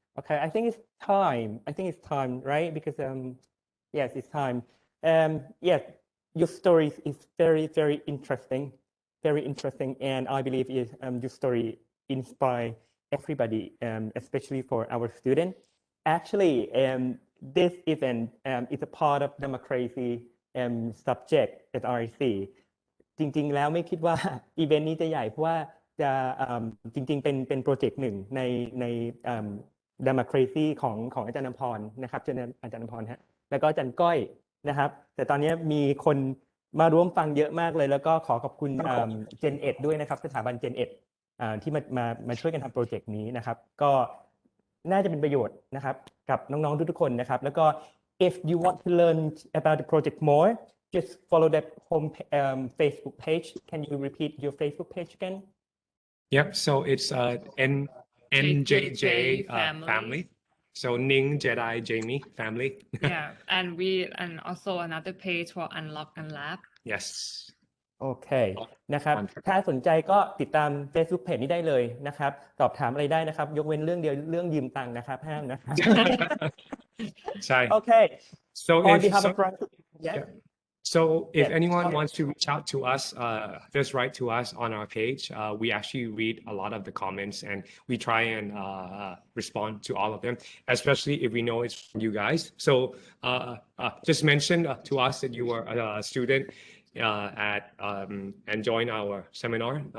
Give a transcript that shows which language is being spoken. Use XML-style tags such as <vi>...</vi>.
<en>Okay, I think it's time. Right? Because yes, it's time. Yes, your story is very, very interesting. And I believe your story inspire everybody, especially for our students. Actually, this event is a part of Dharmacracy subject at RIC</en> <th>จริงๆแล้วไม่คิดว่าอีเวนต์นี้จะใหญ่เพราะว่าจะจริงๆเป็นโปรเจกต์หนึ่งใน Dharmacracy ของอาจารย์นำพรนะครับอาจารย์นำพรฮะแล้วก็อาจารย์ก้อยนะครับแต่ตอนนี้มีคนมาร่วมฟังเยอะมากเลยแล้วก็ขอขอบคุณGen Ed ด้วยนะครับสถาบัน Gen Ed ที่มาช่วยกันทำโปรเจกต์นี้นะครับก็น่าจะเป็นประโยชน์นะครับกับน้องๆทุกๆคนนะครับแล้วก็</th> <en>if you want to learn about the project more just follow that home Facebook page. Can you repeat your Facebook page again? Yep. So it's NJJ family. So Ning, Jedi, Jamie family. Yeah, and also another page for Unlock and Lab. Yes.</en> <th>โอเคนะครับถ้าสนใจก็ติดตาม Facebook page นี้ได้เลยนะครับสอบถามอะไรได้นะครับยกเว้นเรื่องเดียวเรื่องยืมตังค์นะครับห้ามนะครับ ใช่</th> <en>Okay. So on behalf of So if anyone wants to reach out to us, just write to us on our page. We actually read a lot of the comments and we try and respond to all of them, especially if we know it's from you guys. So just mention to us that you were a student and join our seminar.</en>